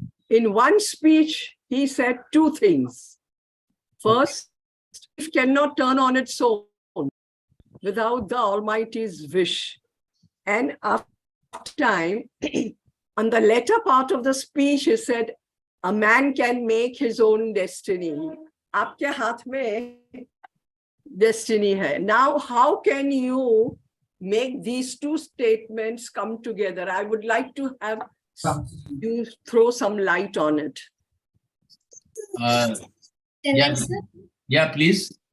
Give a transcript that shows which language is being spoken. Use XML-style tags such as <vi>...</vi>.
<en>In one speech, he said 2 things. First, it cannot turn on its own without the Almighty's wish. And after time, on the latter part of the speech, he said, a man can make his own destiny.</en> <hi>आपके हाथ में destiny hai.</hi> <en>Now, how can you make these 2 statements come together? I would like to have you throw some light on it. Yeah, please.</en>